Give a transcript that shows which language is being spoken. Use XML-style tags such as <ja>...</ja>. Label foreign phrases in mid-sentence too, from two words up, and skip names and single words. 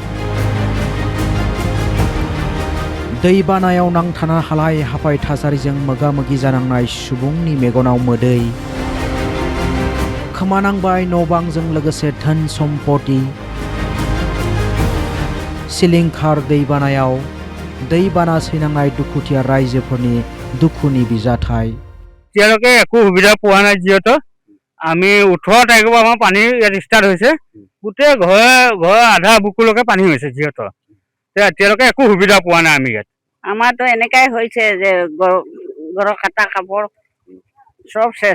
<brx>दैबानायाव नांथाना हालाय हाफाय थासारिजों मोगा-मोगि जानांनाय सुबुंनि मेगनाव मोदै। खोमानांबाय न'-बांजों लोगोसे धोन सम्पति। सिलिंखार दैबानायाव दैबाना सैनांनाय दुखुथिया रायजोफोरनि दुखुनि बिजाथाय।</brx> <as>এতিয়ালৈকে একো সুবিধা পোৱা নাই। যিহেতু আমি 18 তাৰিখৰ পৰা আমাৰ পানী ইয়াত ষ্টাৰ্ট হৈছে। গোটেই ঘৰ আধা বুকুলৈকে পানী হৈছে। যিহেতু এতিয়ালৈকে একো সুবিধা পোৱা নাই আমি ইয়াত। আমাৰতো এনেকাই হৈছে যে ঘৰৰ কাটা কাপোৰ সব শেষ।</as>